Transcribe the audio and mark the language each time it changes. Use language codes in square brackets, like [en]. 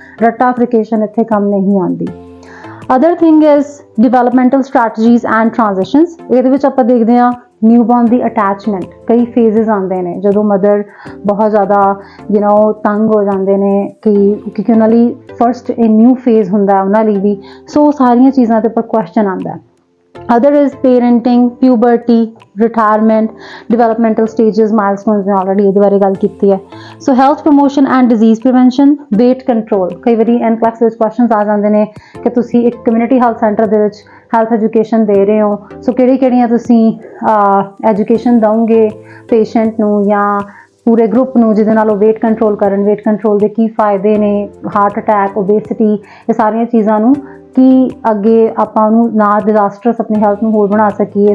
[pa] ਰੱਟਾਫਿਕੇਸ਼ਨ ਇੱਥੇ ਕੰਮ ਨਹੀਂ ਆਉਂਦੀ। [en] Other thing is developmental strategies and transitions. [pa] ਇਹਦੇ ਵਿੱਚ ਆਪਾਂ ਦੇਖਦੇ ਹਾਂ ਨਿਊਬੋਰਨ ਦੀ ਅਟੈਚਮੈਂਟ। ਕਈ ਫੇਜ਼ਸ ਆਉਂਦੇ ਨੇ ਜਦੋਂ ਮਦਰ ਬਹੁਤ ਜ਼ਿਆਦਾ ਤੰਗ ਹੋ ਜਾਂਦੇ ਨੇ ਕਿਉਂਕਿ ਉਹਨਾਂ ਲਈ ਫਰਸਟ ਇਹ ਨਿਊ ਫੇਜ਼ ਹੁੰਦਾ ਉਹਨਾਂ ਲਈ ਵੀ। ਸੋ ਸਾਰੀਆਂ ਚੀਜ਼ਾਂ ਦੇ ਉੱਪਰ ਕੁਐਸਚਨ ਆਉਂਦਾ। [en] Other is parenting, puberty, retirement, developmental stages, milestones [pa] ਮੈਂ already ਇਹਦੇ ਬਾਰੇ ਗੱਲ ਕੀਤੀ ਹੈ। [en] So health promotion and disease prevention, weight control। [pa] ਕਈ ਵਾਰੀ NCLEX ਵਿੱਚ questions ਆ ਜਾਂਦੇ ਨੇ ਕਿ ਤੁਸੀਂ ਇੱਕ community health center ਦੇ ਵਿੱਚ ਹੈਲਥ ਐਜੂਕੇਸ਼ਨ ਦੇ ਰਹੇ ਹੋ। ਸੋ ਕਿਹੜੀਆਂ ਤੁਸੀਂ ਐਜੂਕੇਸ਼ਨ ਦਓਗੇ ਪੇਸ਼ੈਂਟ ਨੂੰ ਜਾਂ ਪੂਰੇ ਗਰੁੱਪ ਨੂੰ ਜਿਹਦੇ ਨਾਲ ਉਹ ਵੇਟ ਕੰਟਰੋਲ ਕਰਨ। ਵੇਟ ਕੰਟਰੋਲ ਦੇ ਕੀ ਫਾਇਦੇ ਨੇ, ਹਾਰਟ ਅਟੈਕ, ਓਬੇਸਿਟੀ, ਇਹ ਸਾਰੀਆਂ ਚੀਜ਼ਾਂ ਨੂੰ ਕਿ ਅੱਗੇ ਆਪਾਂ ਨੂੰ ਨਾ ਡਿਜ਼ਾਸਟਰਸ ਆਪਣੀ ਹੈਲਥ ਨੂੰ ਹੋਰ ਬਣਾ ਸਕੀਏ।